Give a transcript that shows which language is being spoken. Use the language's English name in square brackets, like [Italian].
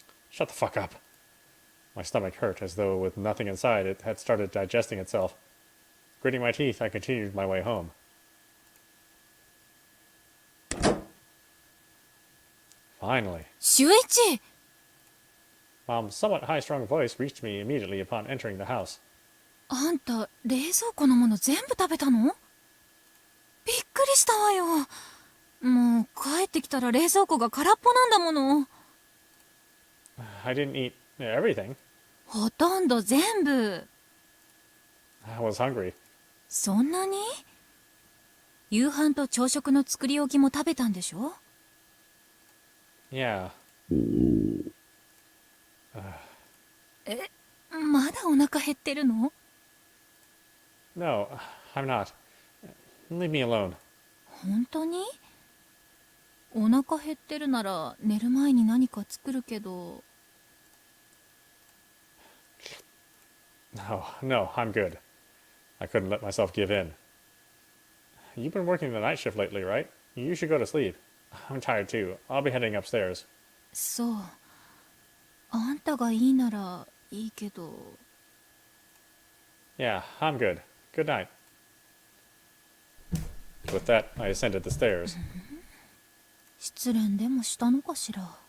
[English] Shut the fuck up. My stomach hurt, as though with nothing inside it had started digesting itself. Gritting my teeth, I continued my way home. Finally. [Japanese] シュウイチ、 [English] Mom's somewhat high-strung voice reached me immediately upon entering the house. [Japanese] あんた冷蔵庫のもの全部食べたの？びっくりしたわよ。もう帰ってきたら冷蔵庫が空っぽなんだもの。 [English] I didn't eat everything. [Japanese] ほとんど全部。 [English] I was hungry. [Japanese] そんなに？夕飯と朝食の作り置きも食べたんでしょ？ [English] Yeah. [Japanese] まだお腹減ってるの？ [English] No, I'm not. Leave me alone. [Japanese] 本当に？お腹減ってるなら寝る前に何か作るけど。 [English] No, no, I'm good. I couldn't let myself give in. You've been working the night shift lately, right? You should go to sleep. I'm tired too. I'll be heading upstairs. [Japanese] そう。あんたがいいならいいけど。 [English] Yeah, I'm good. Good night. With that, I ascended the stairs. [Japanese] 失恋でもしたのかしら。